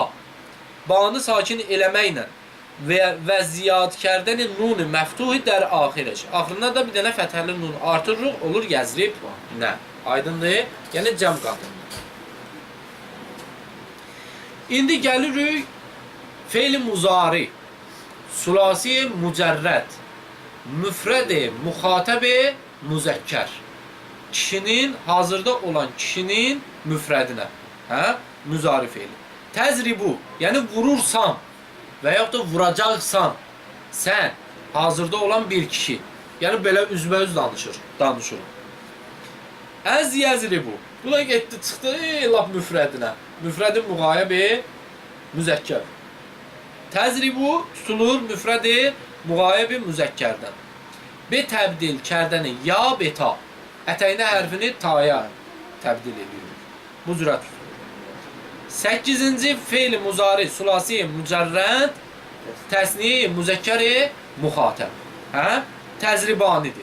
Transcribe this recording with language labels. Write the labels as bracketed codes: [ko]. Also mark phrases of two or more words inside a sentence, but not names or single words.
[az] Banı sakin eləməklə [fa] و زیاد کردن نون مفتوح در آخرش. [az] Axırına da bir dənə fəthəli nun artırırıq, olur yəzrib nə. Aydındır? Yəni cəm qadındır. İndi gəlirik fe'l-i muzari, sulasi mücərrəd, müfrəd-i müxatəb-i müzəkkər. Kişinin, hazırda olan kişinin müfrədinə. Hə? Müzari fe'li. Təzribu, yəni vurursan və yaxud da vuracaqsan sən, hazırda olan bir kişi. Yəni belə üzbəüz danışır. [fa] از یضرب. [az] Bu da getdi, çıxdı lap müfrədinə. Müfrəd-i müğayəb-i müzəkkər. Təzribu tutulur müfrəd-i müğayəb-i müzəkkərdən. [fa] به تبدیل کردن یا به تا. [az] Ətəynə hərfini taya təbdil edilir. Bu cürə tutulur. 8-ci fe'l-i muzari, sulasi, mücərrəd, təsniyə, müzəkkəri, müxatəb. Hə? Təzribanidir.